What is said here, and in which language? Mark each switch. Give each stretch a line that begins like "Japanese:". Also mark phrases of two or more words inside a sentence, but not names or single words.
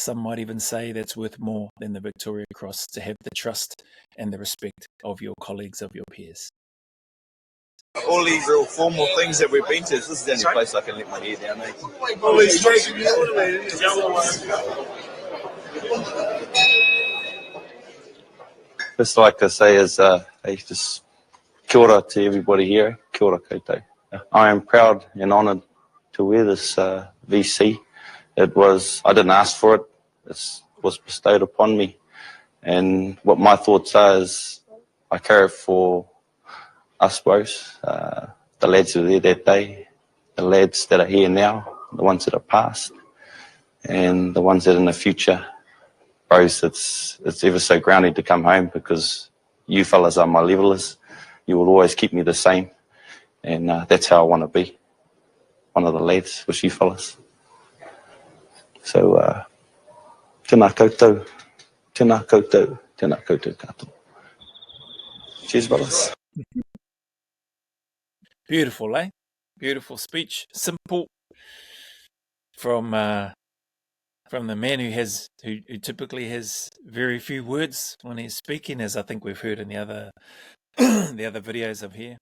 English: Some might even say that's worth more than the Victoria Cross, to have the trust and the respect of your colleagues, of your peers. All these real formal things that we've been to, this is the only place I can let my hair down, eh? All these straight Just like I say, is just
Māori: kia ora
English: to everybody here.
Māori: Kia ora koutou.
English: I am proud and honoured to wear this VC. I didn't ask for it. It was bestowed upon me. And what my thoughts are is I carry it for us both, the lads who were there that day, the lads that are here now, the ones that are past, and the ones that are in the future. Bros, it's ever so grounding to come home, because you fellas are my levelers. You will always keep me the same, and that's how I want to be, one of the lads with you fellas. So,
Māori: tēnā koutou, tēnā koutou, tēnā koutou katoa.
English: Cheers, brothers. Beautiful, eh? Beautiful speech. Simple. From the man who typically has very few words when he's speaking, as I think we've heard in the other the other videos of here.